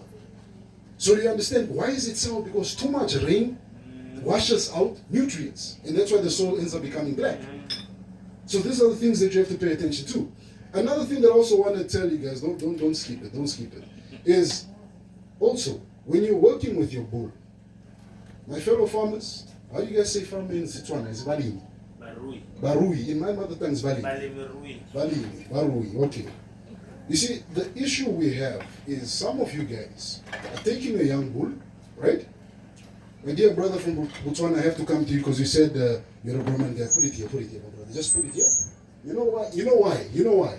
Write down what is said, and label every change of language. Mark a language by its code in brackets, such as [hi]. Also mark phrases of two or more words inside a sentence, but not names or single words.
[en] So you understand, why is it sour? Because too much rain washes out nutrients, and that's why the soil ends up becoming black. So these are the things that you have to pay attention to. Another thing that I also want to tell you guys, don't skip it, is also, when you're working with your bull, my fellow farmers, how do you guys say farmer in Setswana? It's Balini. Barui. Barui. In my mother tongue is Balini. Balimi. Barui. Okay. You see, the issue we have is some of you guys are taking a young bull, right? My dear brother from Botswana, I have to come to you because you said you're a Brahman guy. Put it here, my brother. Just put it here. You know why?